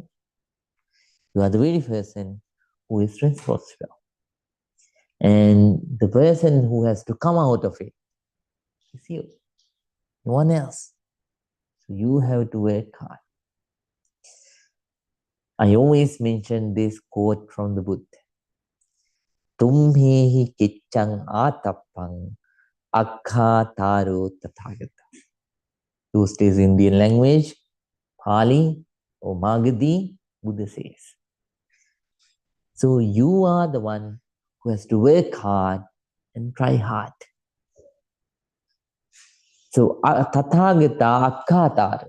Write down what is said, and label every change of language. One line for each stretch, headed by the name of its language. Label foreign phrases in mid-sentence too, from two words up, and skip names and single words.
English: You are the very person who is responsible. And the person who has to come out of it is you, no one else. So you have to work hard. I always mention this quote from the Buddha.
Pali: Tumhehi kichang atapang akha taro tathagata.
English: Those days Indian language, Pali or Magadhi, Buddha says. So you are the one who has to work hard and try hard.
Pali: So Tathagata Akhatar.